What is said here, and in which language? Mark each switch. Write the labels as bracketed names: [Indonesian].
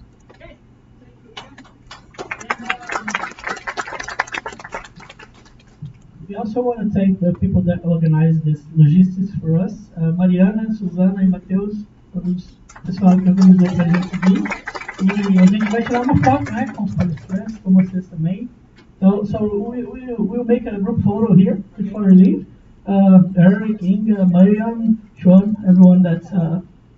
[English] Okay. Thank you. We also want to thank the people that organized this logistics for us. [Portuguese] Mariana, Suzana e Matheus, todos o pessoal que organizou pra gente vir. E a gente vai tirar uma foto, né, com os palestrantes, com vocês também. [English] So we'll make a group photo here before we leave. Eric, Inga, Mariam, Sean, everyone that's